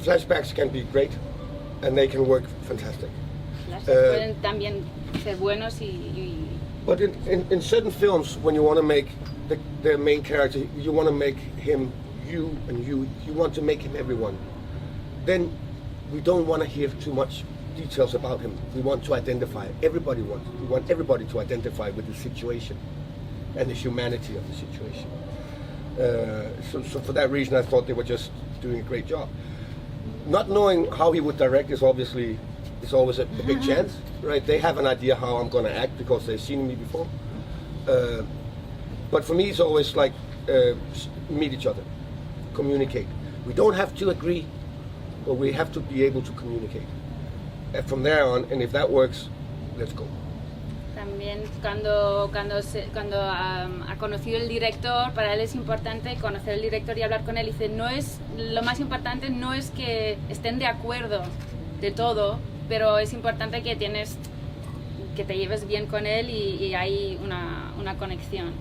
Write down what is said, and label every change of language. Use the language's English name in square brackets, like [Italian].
[English] Flashbacks can be great, and they can work fantastic. [Spanish] Pueden también ser buenos [English] But in certain films, when you want to make the main character, you want to make him you, and you want to make him everyone. Then we don't want to hear too much details about him. We want to identify. We want everybody to identify with the situation and the humanity of the situation. So for that reason, I thought they were just doing a great job. Not knowing how he would direct is always a big chance, right? They have an idea how I'm going to act because they've seen me before. But for me, it's always like meet each other, communicate. We don't have to agree, but we have to be able to communicate. And from there on, and if that works, let's go. [Spanish] También cuando ha conocido el director, para él es importante conocer al director y hablar con él. Dice, lo más importante no es que estén de acuerdo de todo, pero es importante que te lleves bien con él y hay una conexión.